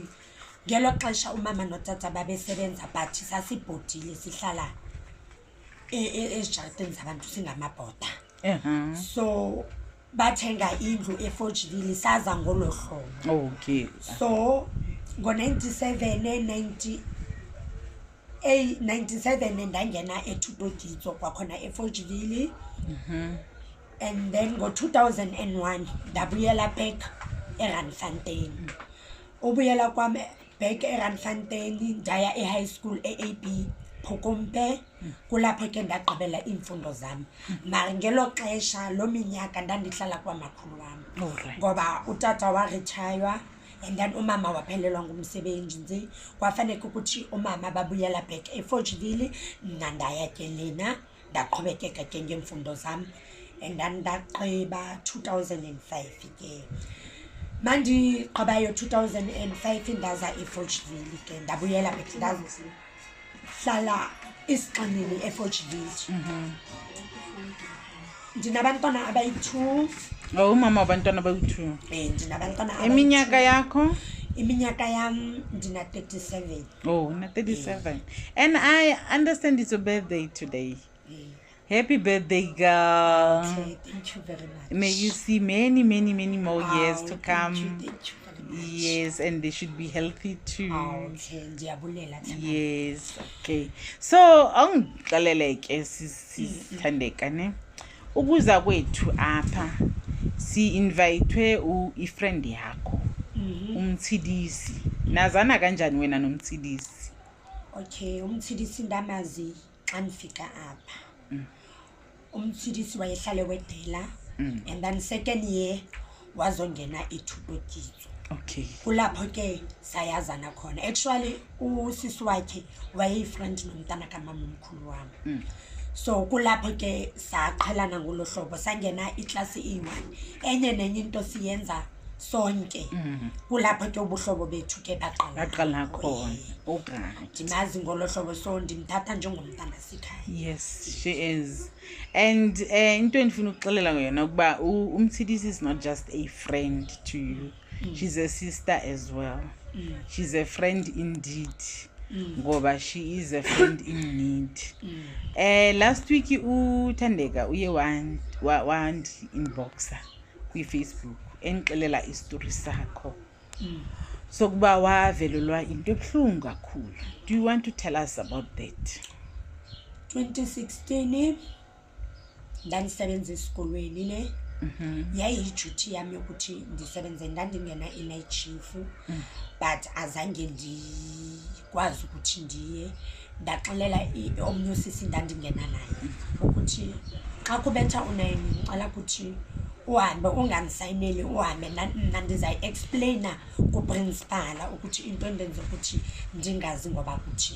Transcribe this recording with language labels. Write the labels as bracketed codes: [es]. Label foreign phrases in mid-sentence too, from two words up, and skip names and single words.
[xh] Ngelo xesha umama notata babesebenza but sasibhodile sihlala ezijartini zabantu singamabhoda. So bathenga indlu eForgeville saza ngolo hlobo. Okay. So ngo-97 ndangena eThutogitso kwakhona eForgeville. [en] And then [xh] ngo-2001 ndabuyela back eRandfontein. Ubuyela kwami back eRandfontein ndaya e-high school e-AB Phokompe. Kulapho ke ndagqibela iimfundo zami. Mara ngelo xesha lo minyaka ndandihlala kwamakhulu wami. Ngoba utata waretire [en] and then [xh] umama waphelelwa ngumsebenzi nje. Kwafaneka ukuthi umama babuyela back eForgeville ndandaya ke lena ndaqhubekeka ke ngemfundo zami. [en] And then [xh] ndaqheba 2005 ke. Mandi qabayo 2005 ndaza eForgeville ke ndabuyela back ndahlala isixinini eForgeville. Ndinabantwana abayi-2. Oh, umama wabantwana bayi-2. Ndinabantwana abayi-2. Iminyaka yakho? Iminyaka yam ndina 37. Oh, na 37. [en] And I understand it's your birthday today. Happy birthday, girl. Okay, thank you very much. May you see many more years to come. Thank you very much. Yes, and they should be healthy too. [xh] Okay, ndiyabulela. [en] Yes, okay. [xh] So, angiqalele ke sisithandeka ne. Ukuza kwethu apha si invite friend yakho. Umtsidisi. Nazana kanjani wena nomtsidisi? Okay, umtsidisi ndamazi xa nifika apha. Umtsidisi wayehlale wedela [en] and then second year [xh] wazongena eThutogitso. Okay. Kulapho ke sayazana khona. Actually usisi wakhe wayeyifriend nomntana kamama omkhulu wami. So kulapho ke saqhelana ngolo hlobo sangena iclass e1 enye nenye into siyenza sonke. Kulapho ke ubuhlobo bethu ke baqala khona. Okay. Ndimazi ngolo hlobo so ndimthatha njengomntana sikhaya. [en] Yes, she is. And [xh] into endifuna ukuxelela ngiyona ukuba umtsidisi [en] is not just a friend to you. She's a sister as well. She's a friend indeed. Ngoba she is a friend in need. [xh] Last week uThandeka uye wandi inboxa kwi-Facebook enixelela istory sakho. So kuba wavelelwa into ebuhlungu kakhulu. [en] Do you want to tell us about that? [xh] 2016 ndandisebenza esikolweni ne. Yayiyiduty yami yokuthi ndisebenze ndandingena i-night shift but azange ndikwazi ukuthi ndiye. Ndaxelela omnye usisi ndandingena naye ukuthi xa kubetha u9 ngicela ukuthi uhambe unganisayineli uhambe nandizayi-explaina kuprincipal ukuthi into endenze ukuthi ndingazi ngoba kuthini.